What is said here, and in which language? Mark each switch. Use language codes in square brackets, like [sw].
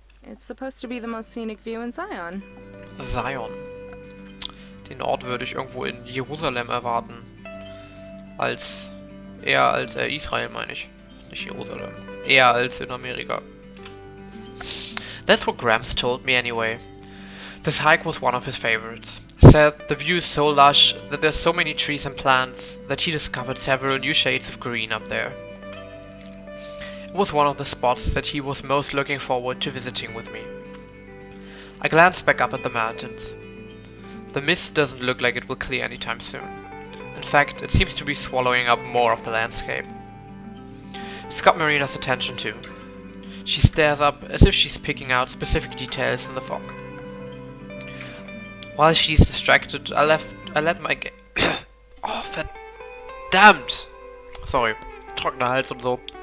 [en] It's supposed to be the most scenic view in Zion. Zion. [de] Den Ort würde ich irgendwo in Jerusalem erwarten. Eher als Israel, meine ich. Nicht Jerusalem. Eher als in Amerika. [en] That's what Gramps told me anyway. This hike was one of his favorites. said the view is so lush that there's so many trees and plants that he discovered several new shades of green up there. It was one of the spots that he was most looking forward to visiting with me. I glanced back up at the mountains. The mist doesn't look like it will clear anytime soon. In fact, it seems to be swallowing up more of the landscape. It's got Marina's attention too. She stares up as if she's picking out specific details in the fog. While she's distracted, I let my oh, [de] verdammt! Sorry, trockener Hals und so.